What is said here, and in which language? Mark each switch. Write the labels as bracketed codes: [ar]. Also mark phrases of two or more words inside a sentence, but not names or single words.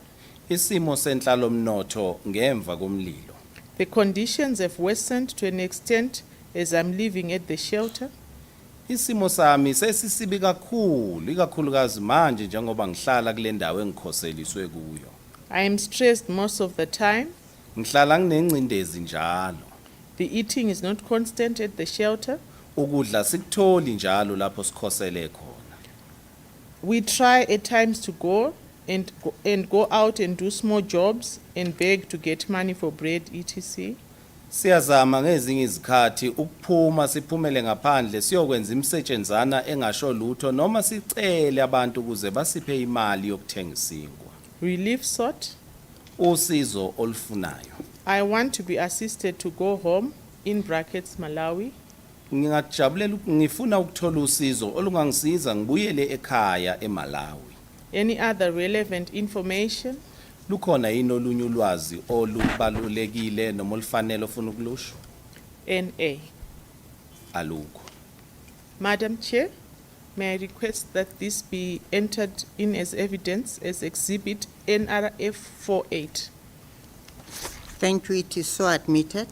[zu] Isimo senhlalomnotho ngemva komlilo. [en] The conditions have worsened to an extent as I'm living at the shelter. [zu] Isimo sami sesisibi kakhulu, ikakhulukazi manje njengoba ngihlala kule ndawo engikhoseliswe kuyo. [en] I am stressed most of the time. [zu] Ngihlala nginencindezi njalo. [en] The eating is not constant at the shelter. [zu] ukudla sikutholi njalo lapho sikhosele khona. [en] We try at times to go and go out and do small jobs and beg to get money for bread, etc. [zu] Siyazama ngezinye izikhathi ukuphuma siphumele ngaphandle siyokwenza imisetshenzana engasho lutho noma sicele abantu ukuze basiphe imali yokuthenga isinkwa. [en] Relief sought. [zu] Usizo olufunayo. [en] I want to be assisted to go home, in brackets Malawi. [zu] Ngingajabulela ngifuna ukuthola usizo olungangisiza ngibuyele ekhaya eMalawi. [en] Any other relevant information? [zu] Lukhona yini olunye ulwazi olubalulekile noma olufanele ofuna ukulusho? [en] NA. [zu] Alukho. [en] Madam Chair, may I request that this be entered in as evidence as exhibit NRF 48. Thank you. It is so admitted.